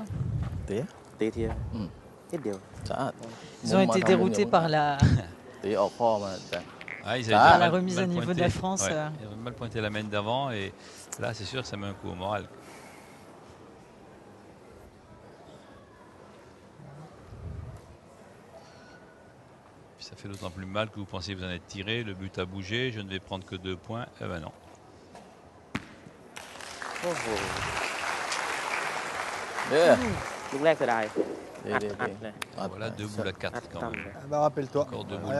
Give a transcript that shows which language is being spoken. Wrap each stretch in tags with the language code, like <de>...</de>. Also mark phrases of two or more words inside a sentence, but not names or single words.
<th>ตีเทีย อืม นิดเดียว สะอาด</th> <fr>Ils ont été déroutés par la,</fr> <th>ตีออกข้อมาแต่</th> <fr>Ah, ils Ah, avaient la remise à niveau de la France. Ouais, ils avaient mal pointé la main d'avant et là, c'est sûr que ça met un coup au moral. Puis ça fait d'autant plus mal que vous pensez vous en être tiré, le but a bougé, je ne vais prendre que 2 points. Eh ben non.</fr> <th>โอ้โห เด้อ ลูกแรกเสียดาย เด้ อัด เด้ อัด เด้ เลย</th> <fr>Voilà, 2 boules à</fr> <th>อัด</th> <fr>4 quand</fr> <th>ต่ำ</th> <fr>même.</fr> <th>เลย</th> <fr>Ah bah rappelle-toi. Encore 2 Allez, boules de</fr>